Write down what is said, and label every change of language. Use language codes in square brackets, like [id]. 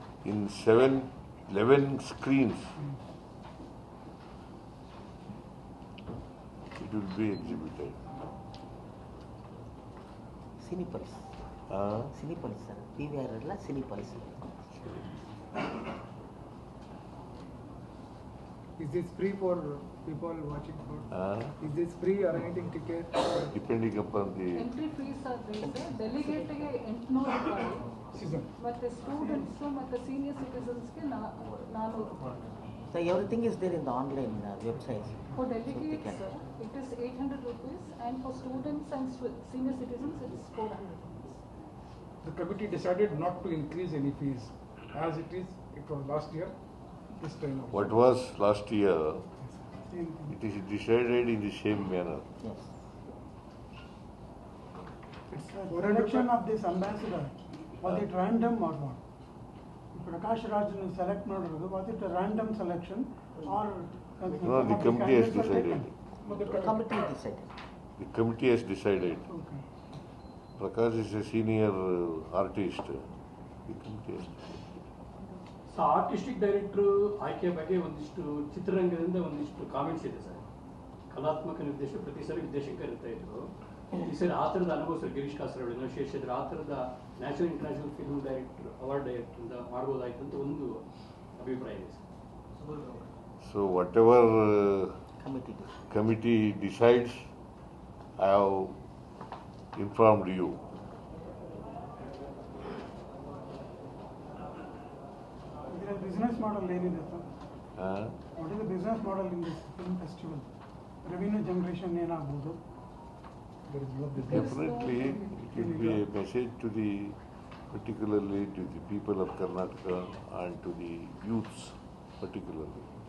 [en] In 11 screens, it will be exhibited. [kn] ಸಿನಿಪಲ್ಸ್ ಸಿನಿಪಲ್ಸ್ sir, PVR ಅಲ್ಲ, ಸಿನಿಪಲ್ಸ್. [en] Is this free for people watching for? Is this free or anything ticket? Depending upon the [kn] entry fees ಆದರೆ ಡೆಲಿಗೇಟ್ಗೆ 800 ರೂಪಾಯಿ [en] Season. [kn] ಮತ್ತೆ students ಮತ್ತೆ senior ಸಿಟಿಸನ್ಸ್ಗೆ 400 ರೂಪಾಯಿ. [en] So everything is there in the online website. For delegates, it is 800 rupees, and for students and senior citizens, it is 400 rupees. The committee decided not to increase any fees as it was last year, this time also. what was last year, it is decided in the same manner. Yes. Reduction of this ambassador, was it random or what? Prakash Raj select [kn] ಮಾಡಿರೋದು, [en] was it a random selection or? No, the committee has decided. The committee decided. The committee has decided. Okay. Prakash is a senior artist. The committee has decided. [kn] So artistic ಡೈರೆಕ್ಟ್ರು ಆಯ್ಕೆ ಬಗ್ಗೆ ಒಂದಿಷ್ಟು ಚಿತ್ರರಂಗದಿಂದ ಒಂದಿಷ್ಟು comments ಇದೆ sir. ಕಲಾತ್ಮಕ ನಿರ್ದೇಶಕ ಪ್ರತಿ ಸಲ ನಿರ್ದೇಶಕ ಇರ್ತಾ ಇದ್ರು. ಈ ಸರಿ ಆ ಥರದ ಅನುಭವ ಸರ್ ಗಿರೀಶ್ ಕಾಸರವಳ್ಳಿ ಶೇಷಿದ್ರು ಆ ಥರದ national international film director award ಡೈರೆಕ್ಟರಿಂದ ಮಾಡ್ಬೋದಾಯ್ತು ಅಂತ ಒಂದು ಅಭಿಪ್ರಾಯ ಇದೆ sir. [en] So whatever Committee decided. committee decides, I have informed you. [kn] ಇದರ business model ಏನಿದೆ sir? Huh? [en] What is the business model in this film festival? Revenue generation [kn] ಏನಾಗ್ಬೋದು? [en] There is no business. Definitely, it will be a message to the, particularly to the people of Karnataka and to the youths particularly.